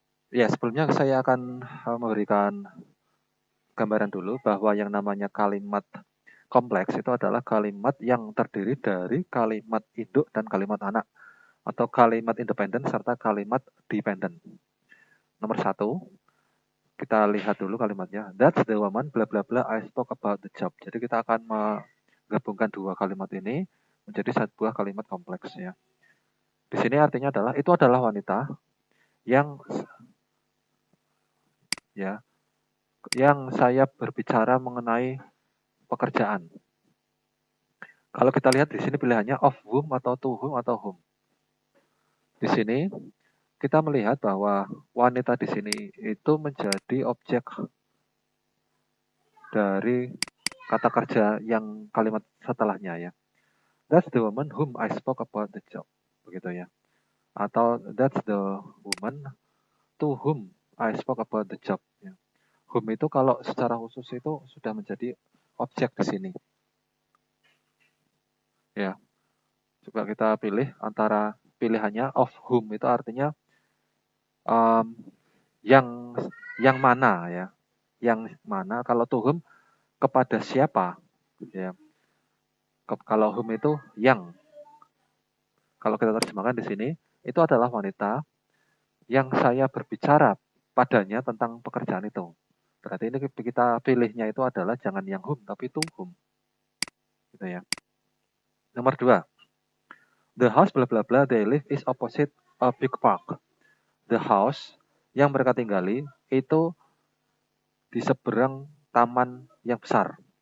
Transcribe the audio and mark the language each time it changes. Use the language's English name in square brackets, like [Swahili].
[Indonesian] Ya, sebelumnya saya akan memberikan gambaran dulu bahwa yang namanya kalimat kompleks itu adalah kalimat yang terdiri dari kalimat induk dan kalimat anak, atau kalimat independen serta kalimat dependent. Nomor 1, kita lihat dulu kalimatnya. [English] That's the woman, bla bla bla, I spoke about the job. [Indonesian] Jadi kita akan menggabungkan dua kalimat ini menjadi sebuah kalimat kompleks ya. Di sini artinya adalah itu adalah wanita yang saya berbicara mengenai pekerjaan. Kalau kita lihat di sini pilihannya of whom atau to whom atau whom. Di sini kita melihat bahwa wanita di sini itu menjadi objek dari kata kerja yang kalimat setelahnya ya. [English] That's the woman whom I spoke about the job. [Indonesian] Begitu ya. Atau [English] that's the woman to whom I spoke about the job. [Indonesian] Ya. Whom itu kalau secara khusus itu sudah menjadi objek di sini. Ya. Coba kita pilih antara pilihannya of whom itu artinya yang mana ya. Yang mana, kalau to whom kepada siapa ya. Kalau whom itu yang. Kalau kita terjemahkan di sini, itu adalah wanita yang saya berbicara padanya tentang pekerjaan itu. Berarti ini kita pilihnya itu adalah jangan yang whom, tapi to whom. Gitu ya. Nomor 2. [English] The house bla bla bla they live is opposite a big park. The house [Indonesian] yang mereka tinggali itu di seberang taman yang besar.